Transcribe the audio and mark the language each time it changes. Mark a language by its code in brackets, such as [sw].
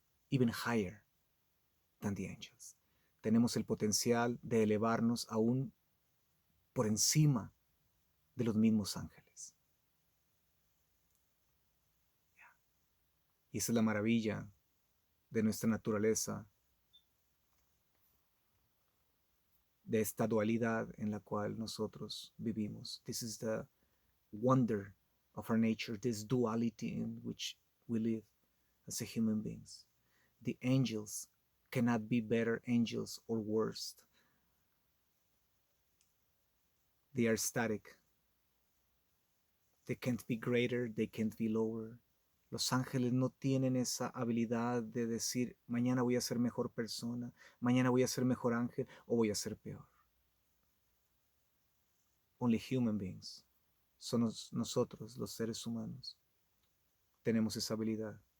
[en] even higher than the angels. [es] Tenemos el potencial de elevarnos aún por encima de los mismos ángeles. Y esa es la maravilla de nuestra naturaleza, de esta dualidad en la cual nosotros vivimos. [en] This is the wonder of our nature, this duality in which we live as a human beings. The angels cannot be better angels or worse. They are static. They can't be greater, they can't be lower. [es] Los ángeles no tienen esa habilidad de decir, mañana voy a ser mejor persona, mañana voy a ser mejor ángel o voy a ser peor. [en] Only human beings, [es] somos nosotros, los seres humanos, tenemos esa habilidad.